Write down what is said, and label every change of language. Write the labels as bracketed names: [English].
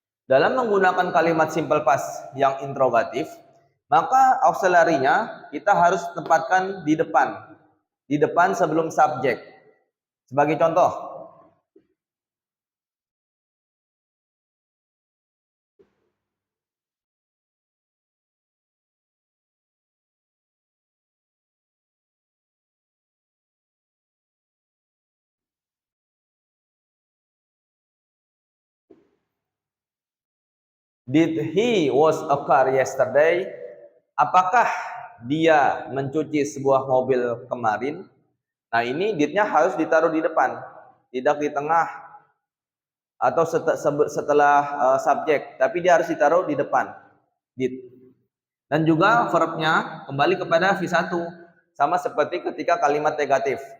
[Indonesian] Dalam menggunakan kalimat simple past yang interrogatif, maka auxiliary-nya kita harus tempatkan di depan sebelum subjek. Sebagai contoh, [English] did he wash a car yesterday? [Indonesian] Apakah dia mencuci sebuah mobil kemarin? Nah, ini did-nya harus ditaruh di depan, tidak di tengah atau setelah subjek, tapi dia harus ditaruh di depan. Did. Dan juga verbnya kembali kepada V1, sama seperti ketika kalimat negatif.